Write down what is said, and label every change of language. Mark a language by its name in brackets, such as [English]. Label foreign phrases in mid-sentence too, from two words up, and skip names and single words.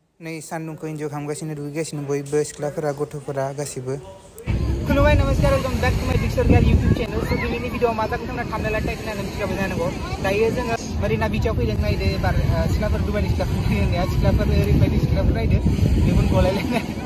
[Bodo] नै सान्दुंखौ इन्जय खालामगासिनो दुगैगासिनो बयबो सिख्लाफोरा गथ'फोरा गासिबो। खुलुमबाय नमस्कार [English] welcome back to my Dikshar Girl YouTube channel. [Bodo] सो दिनैनि भिडिअ मा जागोन होनना [English] thumbnail type [Bodo] होननानै मिथिखाबाय जानांगौ। दायो जोङो मारिना बीचआव फैदों नायदो एबार सिख्लाफोर दुबाइनि सिख्लाफोर फैनाया सिख्लाफोर ओरैबायदि सिख्लाफोर नायदो मेगन गलायलायनाय।